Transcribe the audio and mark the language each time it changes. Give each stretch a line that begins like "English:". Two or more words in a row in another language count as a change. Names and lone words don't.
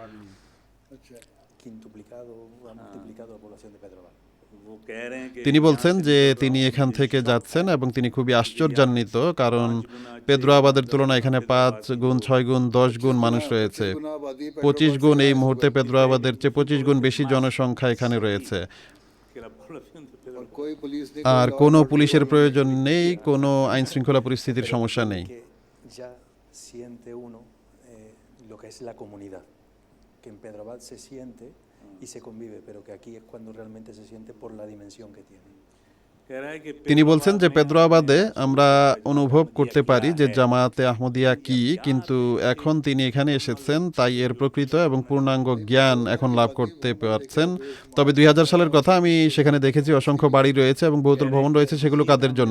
Bangla: তিনি বলছেন যে তিনি এখান থেকে যাচ্ছেন এবং তিনি খুবই আশ্চর্যান্বিত, কারণ পেদ্রো আবাদের তুলনায় এখানে 5 গুণ, 6 গুণ, 10 গুণ মানুষ রয়েছে। 25 গুণ এই মুহূর্তে পেদ্রো আবাদের চেয়ে 25 গুণ বেশি জনসংখ্যা এখানে রয়েছে। আর কোনো পুলিশের প্রয়োজন নেই, কোনো আইন শৃঙ্খলা পরিস্থিতির সমস্যা নেই।
Spanish: y se convive, pero que aquí es cuando realmente se siente por la dimensión que tiene.
Bangla: তিনি বলছেন যে পেদ্রো আবাদে আমরা অনুভব করতে পারি যে জামায়াতে আহমদিয়া কি, কিন্তু এখন তিনি এখানে এসেছেন তাই এর প্রকৃত এবং পূর্ণাঙ্গ জ্ঞান এখন লাভ করতে পারছেন। তবে 2000 সালের কথা আমি সেখানে দেখেছি অসংখ্য বাড়ি রয়েছে এবং বহুতল ভবন রয়েছে, সেগুলো কাদের জন্য?